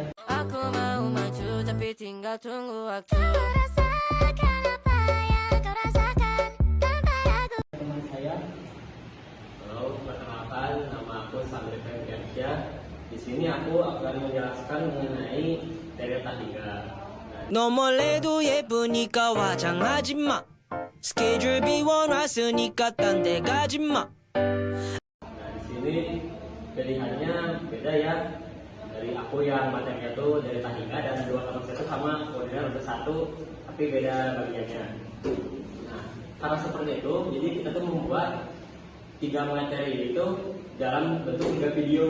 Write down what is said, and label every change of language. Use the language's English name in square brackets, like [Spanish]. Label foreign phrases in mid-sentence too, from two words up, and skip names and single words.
[Indonesian] Aku mau maju tapi tinggal tunggu waktu. teman saya. Halo, perkenalkan, nama aku Samir Ferdiansyah. Di sini aku akan menjelaskan mengenai delta 3. [Korean] 너 몰래도 예쁘니까 화장하지 마. 스케줄 비워놨으니까 딴 데 가지 마. [Indonesian] Nah, di sini pilihannya beda ya. Dari aku yang materinya itu delta 3 dan dua teman saya itu sama [English] ordinal order [Indonesian] 1 tapi beda bagiannya. Nah, karena seperti itu, jadi kita tuh membuat 3 materi itu dalam bentuk 3 video.